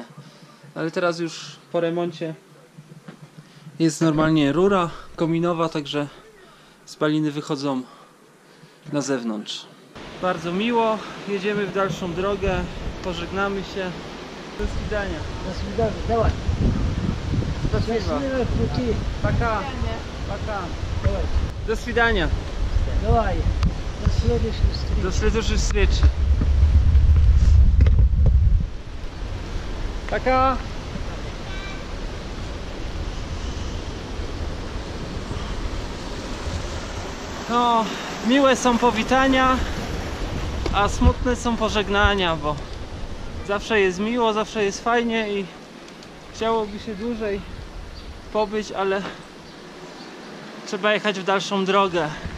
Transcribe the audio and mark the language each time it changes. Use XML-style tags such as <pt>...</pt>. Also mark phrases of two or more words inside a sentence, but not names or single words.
<pl>Ale teraz już po remoncie jest normalnie rura kominowa, także spaliny wychodzą na zewnątrz. Bardzo miło, jedziemy w dalszą drogę, pożegnamy się. Do widzenia.</pl> <ru>До свидания. Давай. Спасибо. Счастливого пути. Пока. Пока. Давай. До свидания. Давай. До следующей встречи. До следующей встречи. Пока.</ru> <pl>No, miłe są powitania, a smutne są pożegnania, bo zawsze jest miło, zawsze jest fajnie i chciałoby się dłużej pobyć, ale trzeba jechać w dalszą drogę.</pl>